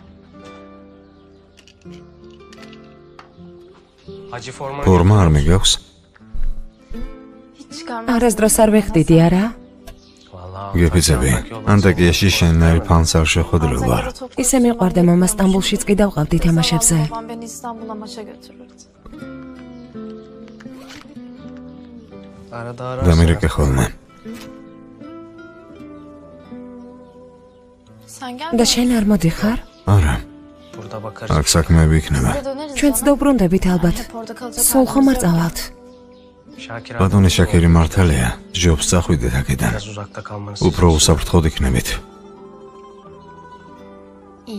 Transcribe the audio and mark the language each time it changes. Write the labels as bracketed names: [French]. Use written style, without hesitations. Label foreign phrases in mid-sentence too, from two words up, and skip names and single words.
[Georgian] ფორმა არ მიგაქვს? არასდროს არ ვეხდიდი, არა? გეფიცები. ანტაკიაში შენნაირ ფანს არ შეხვედრილ ვარ. ისე მიყვარდა მამა სტამბულშიც კი დავყავდი თამაშებზე. [Turkish] Beni İstanbul'a maça götürürdü. [Georgian] დამირეკე ხოლმე. [Turkish] Sen gel. [Georgian] და შენ არ მოდიხარ? არა. აქ საქმეები იქნება. ჩვენც დავბრუნდებით ალბათ. სულ ხომ არ წავალთ? ბატონი შაქერი მართალია. ჯობს წახვიდეთ აქედან. უფრო უსაფრთხოდ იქნებით. [Turkish] İyi.